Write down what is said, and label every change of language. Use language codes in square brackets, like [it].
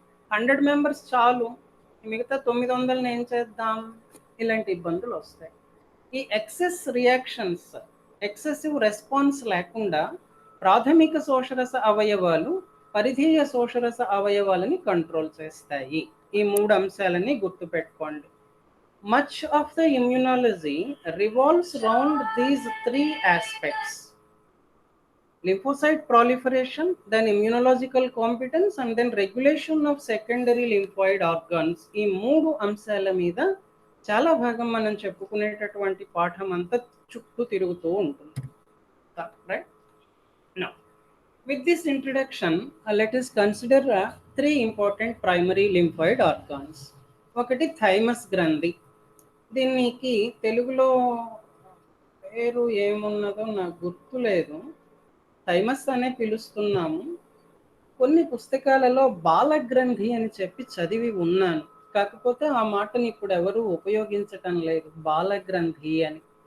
[te] 100 members చాలు, మిగతా 900ని ఏం చేద్దాం? ఇలాంటి ఇబ్బందులు వస్తాయి. ఈ ఎక్సెస్ రియాక్షన్స్, ఎక్సెసివ్ రెస్పాన్స్ లేకుండా ప్రాథమిక శోషరస అవయవాలు పరిధీయ శోషరస అవయవాలని కంట్రోల్ చేస్తాయి. ఈ 3 అంశాలని గుర్తుపెట్టుకోండి. [en] Much of the immunology revolves around these 3 aspects: lymphocyte proliferation, then immunological competence, and then regulation of secondary lymphoid organs. [te] ఈ 3 అంశాల మీద చాలా భాగం మనం చెప్పుకునేటటువంటి పాఠం అంతా చుట్టూ తిరుగుతూ ఉంటుంది. [en] Right? Now, with this introduction, let us consider 3 important primary lymphoid organs. [te] ఒకటి థైమస్ గ్రంథి. దీనికి తెలుగులో పేరు ఏమున్నదో నాకు గుర్తులేదు, థైమస్ అనే పిలుస్తున్నాము. కొన్ని పుస్తకాలలో బాలగ్రంథి అని చెప్పి చదివి ఉన్నాను, కాకపోతే ఆ మాటని ఇప్పుడు ఎవరు ఉపయోగించటం లేదు, బాలగ్రంథి అని.